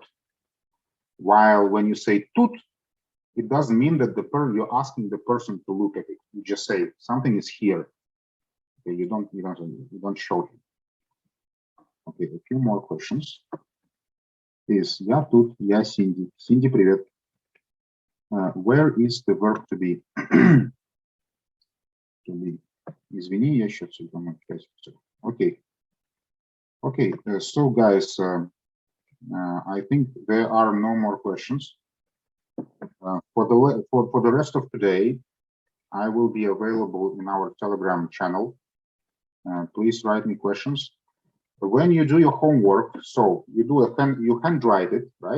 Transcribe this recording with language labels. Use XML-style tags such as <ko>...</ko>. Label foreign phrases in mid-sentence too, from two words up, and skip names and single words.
<en>While when you say тут, it doesn't mean that you're asking the person to look at it. You just say something is here. Okay, you don't show him. Okay, a few more questions.</en> <ru>Is я тут, я Cindy. Cindy, привет.</ru> <en>Where is the verb to be? To be.</en> <ru>Извини, я еще Okay.</ru> <en>Okay, so guys, I think there are no more questions. For the rest of today, I will be available in our Telegram channel. Please write me questions. When you do your homework, so you handwrite it, right?</en>